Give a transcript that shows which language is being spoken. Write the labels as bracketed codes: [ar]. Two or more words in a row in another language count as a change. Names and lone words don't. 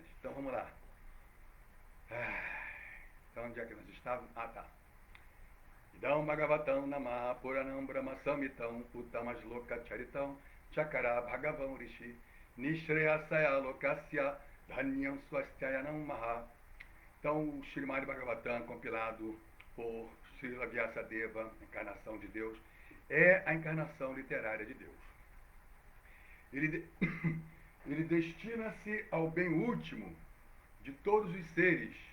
[pt] Então vamos lá. Então onde é que nós estávamos? Tá. [sa] इदम् भागवतम् नाम पुराणम् ब्रह्म संहितम् उत्तम चरितम् चकार भगवान् ऋषि निःश्रेयसाय लोकस्य धन्यम् स्वस्त्ययनम् महा. [pt] Então o Srimad Bhagavatam, compilado por Srila Vyasadeva, encarnação de Deus, é a encarnação literária de Deus. Ele destina-se ao bem último de todos os seres.